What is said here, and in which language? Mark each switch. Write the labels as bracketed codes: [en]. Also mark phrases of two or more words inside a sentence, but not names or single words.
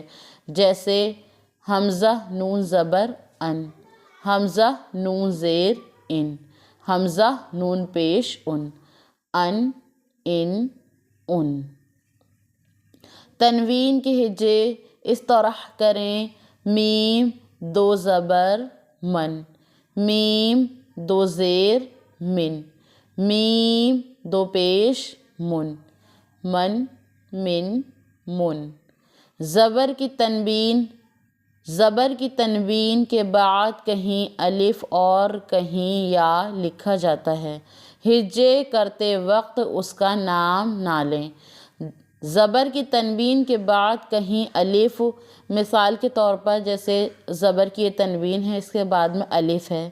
[ur] جیسے حمزہ نون زبر ان، حمزہ نون زیر ان، حمزہ نون پیش ان، ان، ان۔ تنوین کے ہجے اس طرح کریں: میم دو زبر من، میم دو زیر من، میم دو پیش من، من، من، من۔ زبر کی تنوین کے بعد کہیں الف اور کہیں یا لکھا جاتا ہے، ہجے کرتے وقت اس کا نام نہ لیں۔ زبر کی تنوین کے بعد کہیں الف، مثال کے طور پر جیسے زبر کی یہ تنوین ہے، اس کے بعد میں الف ہے۔